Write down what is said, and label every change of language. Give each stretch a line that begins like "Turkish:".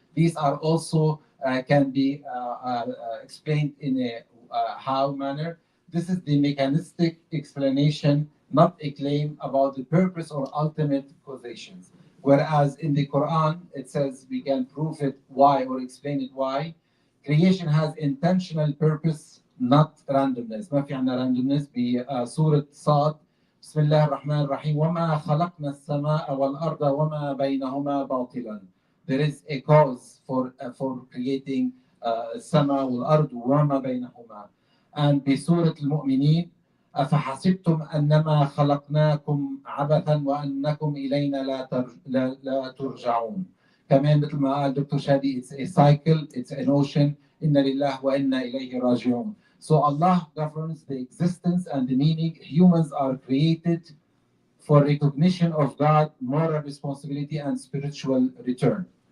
English: These are also can be explained in a how manner. This is the mechanistic explanation, not a claim about the purpose or ultimate causations. Whereas in the Quran, it says we can prove it why or explain it why. Creation has intentional purpose, not randomness.
Arabic: ما في عندنا randomness. بسورة صاد بسم الله الرحمن الرحيم وما خلقنا السماء والأرض وما بينهما باطلا.
English: There is a cause for creating
Arabic: السماء والأرض وما بينهما. And بسورة المؤمنين أفحسبتم أنما خلقناكم عبثا وأنكم إلينا لا ترجعون. كمان مثل ما قال دكتور شادي,
English: it's a cycle, it's an ocean.
Arabic: إن لله وإنا إليه راجعون.
English: So Allah governs the existence and the meaning. Humans are created for recognition of God, moral responsibility, and spiritual return.